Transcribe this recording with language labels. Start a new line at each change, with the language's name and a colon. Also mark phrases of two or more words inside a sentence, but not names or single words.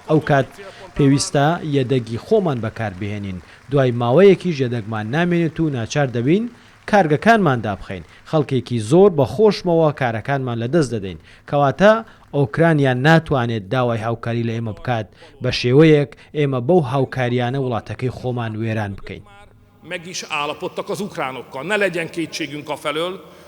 Central Kurdish: ئەو کات پێویستە یەدەگی خۆمان بەکاربهێنین دوای ماوەیەکی ژێدەگمان نامێنێت و ناچار دەبین کارگەکانمان دابخەین. خەڵکێکی زۆر بە خۆشمەوە کارەکانمان لەدەست دەدەین کەواتە ئۆکرانیا ناتوانێت داوای هاوکاری لە ئێمە بکات بە شێوەیەک ئێمە بەو هاوکاریانە وڵاتەکەی خۆمان وێران بکەین.
Hungarian: Meg is állapodtak az ukránokkal. Ne legyen kétségünk afelől,